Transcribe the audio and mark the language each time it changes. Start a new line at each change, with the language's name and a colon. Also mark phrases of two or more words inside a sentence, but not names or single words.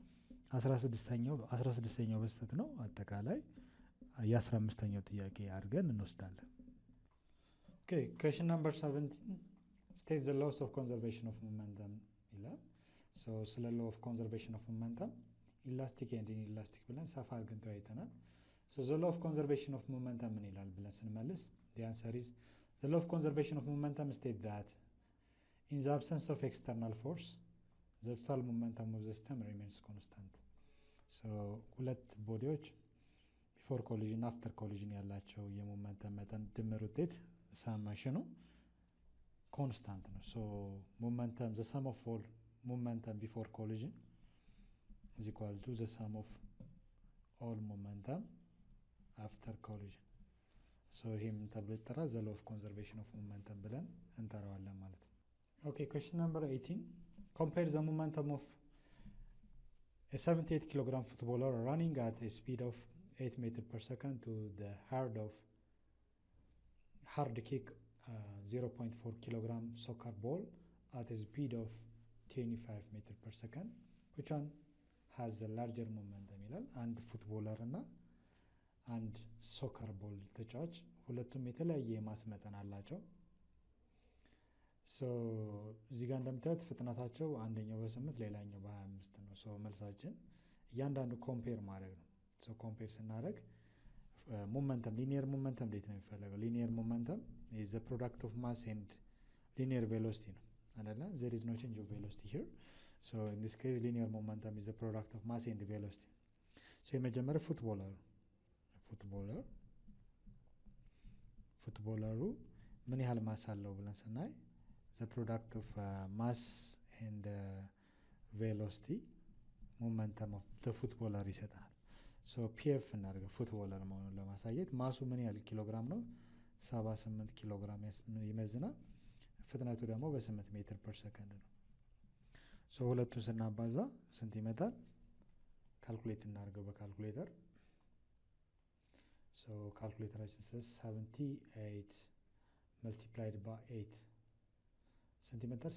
Amharic: 16ኛው በስተት ነው። አጠቃላይ የ15ኛው ጥያቄ አድርገን እንወስዳለን።
English: question number 17 state the laws of conservation of momentum
Amharic: ይላል። ስለ
English: law of conservation of momentum elastic and inelastic
Amharic: ብለን ሰፋ አድርገን ተወያይተናል።
English: the law of conservation of momentum
Amharic: ምን ይላል ብለን ስንመልስ
English: the answer is the law of conservation of momentum state that in the absence of external force the total momentum of the system remains constant. ሁለት bodies before collision after collision
Amharic: ያላቸው የሞመንተም መጠን ድምር ውጤት ሳማሽኑ ኮንስታንት ነው።
English: momentum the sum of all momentum before collision is equal to the sum of all momentum after collision.
Amharic: ይህም ተብሎ ይጠራል
English: the law of conservation of momentum
Amharic: ብለን እንጠራዋለን ማለት ነው።
English: question number 18 compare the momentum of 78 kilogram footballer running at speed of 8 metre per second to hard kick 0.4 kilogram soccer ball at speed of 25 metre per second which one has the larger momentum
Amharic: ይላል። አንድ ፉትቦለር እና አንድ ሶከር ቦል ተጫዋች ሁለቱም የተለያየ የማስ መጠን አላቸው። እዚህ ጋር እንደምታዩት ፍጥነታቸው አንደኛው በ8 ሌላኛው በ25 ነው። መልሳችን እያንዳንዱ ኮምፔር ማድረግ ነው። ኮምፔር ስናደረግ
English: momentum linear momentum
Amharic: እንዴት ነው የሚፈለገው?
English: linear momentum is the product of mass and linear velocity
Amharic: ነው አይደለ?
English: there is no change of velocity here. In this case linear momentum is the product of mass and velocity.
Amharic: የመጀመሪያው ፉትቦለሩ ምን ያህል ማስ አለው ብለን ስናይ
English: the product of mass and velocity momentum of the footballer
Amharic: ይሰጣል። ሶ ፒኤፍ እናደርገው ፉትቦለር መሆኑን ለማሳየት ማሱ ምን ያህል ኪሎግራም ነው? 78 ኪሎግራም ይመዝናል። ፍጥነቱ ደግሞ በ8
English: metre per second
Amharic: ነው። ሶ ሁለቱን ስናባዛ ስንት ይመጣል? ካልኩሌት እናደርገው በካልኩሌተር። ሶ ካልኩሌተራችን 78
English: multiplied by 8
Amharic: ስንት ይመጣል?